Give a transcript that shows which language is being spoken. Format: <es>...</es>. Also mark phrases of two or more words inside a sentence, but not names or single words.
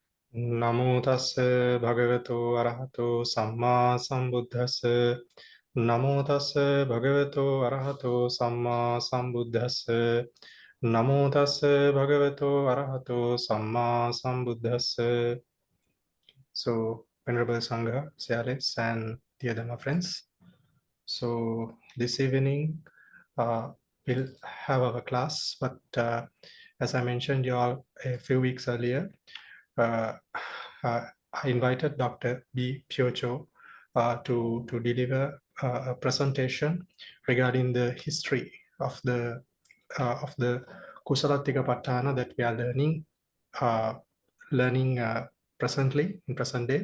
<pi>Namo tassa bhagavato arahato samma sambuddhassa. Namo tassa bhagavato arahato samma sambuddhassa. Namo tassa bhagavato arahato samma sambuddhassa.</pi> <en>So, Venerable Sangha, Sialis, and dear Dhamma friends. So, this evening we'll have our class, but as I mentioned you all a few weeks earlier, uh, I invited Dr. Pyi Phyo Kyaw to deliver a presentation regarding the history of the</en> <pi>Kusalatika Paṭṭhāna</pi> <en>that we are learning presently in present day.</en>